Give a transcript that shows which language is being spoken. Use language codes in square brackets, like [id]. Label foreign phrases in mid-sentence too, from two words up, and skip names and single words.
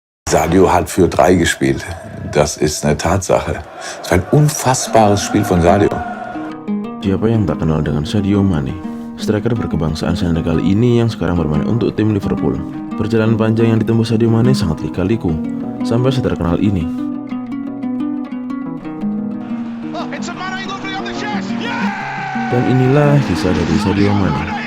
[de] Sadio hat für 3 gespielt. Das ist eine Tatsache. Es war ein unfassbares Spiel von Sadio. [id] Siapa yang tak kenal dengan Sadio Mane? Striker berkebangsaan Senegal ini yang sekarang bermain untuk tim Liverpool. Perjalanan panjang yang ditempuh Sadio Mane sangat lika-liku sampai seterkenal ini. Dan inilah kisah dari Sadio Mane.